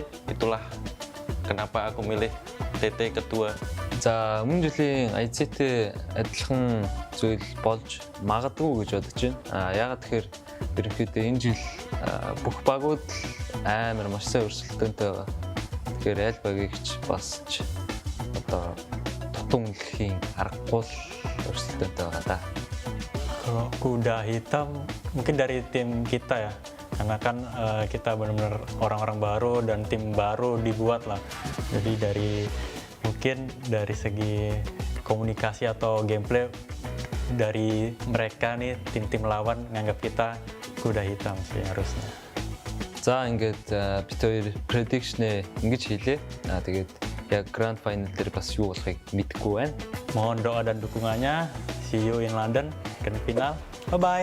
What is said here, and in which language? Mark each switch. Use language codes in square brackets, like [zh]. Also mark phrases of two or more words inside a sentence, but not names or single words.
[id] Itulah kenapa aku milih TT kedua. [mn] За өмнө жилийн IC-тэй адилхан зүйл болж магадгүй гэж бодож байна. Яагаад тэгэхээр ерөнхийдөө энэ жил бүх багууд амар маш сайн өрсөлдөөнтэй байгаа. Тэгэхээр аль багийг ч басч одоо тутун үлдэхийн аргагүй өрсөлдөөнтэй байгаа да. [id] Kalau kuda hitam mungkin dari tim kita ya, karena kan kita benar-benar orang-orang baru dan tim baru dibuat lah. Jadi mungkin dari segi komunikasi atau gameplay dari mereka nih tim-tim lawan nganggap kita kuda hitam sih harusnya. [mn] За ингээд бид хоёр prediction-ээ ингэж хийлээ. Тэгээд яг [en] grand final [mn] дээр бас юу болохыг мэдэхгүй байна. [id] Mohon doa dan dukungannya. [en] See you in London grand final. Bye-bye.